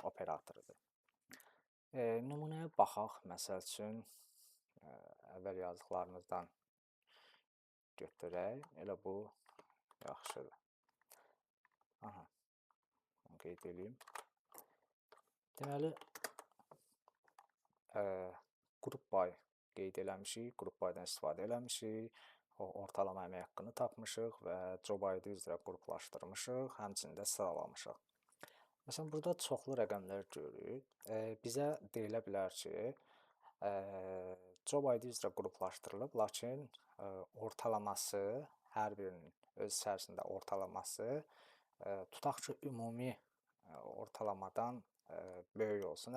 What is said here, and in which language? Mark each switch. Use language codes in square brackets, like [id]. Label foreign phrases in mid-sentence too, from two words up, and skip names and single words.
[az] operatorudur. Nümunəyə baxaq. Məsəl üçün, əvvəl yazdıqlarımızdan götürək. Elə bu yaxşıdır. Aha, qeyd edeyim. Deməli, [en] group by [az] qeyd eləmişik, [en] group by-dan [az] istifadə eləmişik, ortalama əmək haqqını tapmışıq və [en] job ID [az] üzrə qruplaşdırmışıq, həmçinin də sıralamışıq. Məsələn, burada çoxlu rəqəmlər görürük. Bizə deyilə bilər ki, [en] job ID [az] üzrə qruplaşdırılıb, lakin ortalaması, hər birinin öz içərisində ortalaması, tutaq ki, ümumi ortalamadan böyük olsun.